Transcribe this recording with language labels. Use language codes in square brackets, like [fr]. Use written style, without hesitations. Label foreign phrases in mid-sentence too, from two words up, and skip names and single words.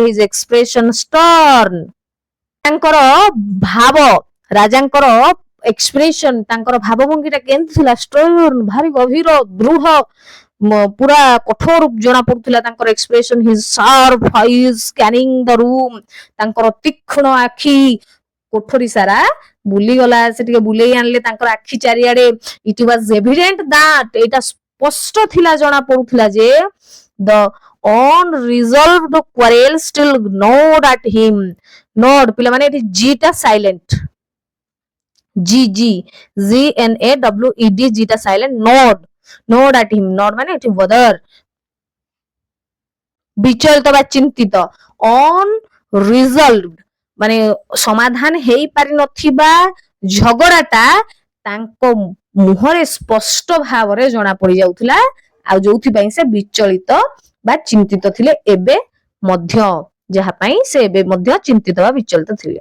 [en] His expression stern [or] ତାଙ୍କର ଭାବ ରାଜାଙ୍କର ଏକ୍ସପ୍ରେସନ ତାଙ୍କର ଭାବଭଙ୍ଗୀଟା କେମିତି ଥିଲା ଷ୍ଟର୍ନ ଭାରି ଗଭୀର ଦୃଢ ପୁରା କଠୋର ଜଣା ପଡୁଥିଲା ତାଙ୍କର ଏକ୍ସପ୍ରେସନ। [en] His sharp eyes scanning the room [or] ତାଙ୍କର ତୀକ୍ଷ୍ଣ ଆଖି କୋଠରୀ ସାରା ବୁଲିଗଲା ସେ ଟିକେ ବୁଲେଇ ଆଣିଲେ ତାଙ୍କର ଆଖି ଚାରିଆଡେ। [en] It was evident that [or] ଏଇଟା ସ୍ପଷ୍ଟ ଥିଲା ଜଣା ପଡୁଥିଲା ଯେ [en] ଦ unresolved quarrel still gnawed at him। [or] nod ପିଲାମାନେ ଏଠି ଜି ଟା ସାଇଲେଣ୍ଟ GNAWED ଜି ଟା ସାଇଲେଣ୍ଟ [en] nod at him [or] nod ମାନେ ଏଠି ବଦର ବିଚଳିତ ବା ଚିନ୍ତିତ unresolved ମାନେ ସମାଧାନ ହେଇପାରି ନଥିବା ଝଗଡାଟା ତାଙ୍କ ମୁହଁରେ ସ୍ପଷ୍ଟ ଭାବରେ ଜଣା ପଡି ଯାଉଥିଲା ଆଉ ଯୋଉଥିପାଇଁ ସେ ବିଚଳିତ ବା ଚିନ୍ତିତ ଥିଲେ ଏବେ ମଧ୍ୟ ଯାହା ପାଇଁ ସେ ଏବେ ମଧ୍ୟ ଚିନ୍ତିତ ବା ବିଚଳିତ ଥିଲେ।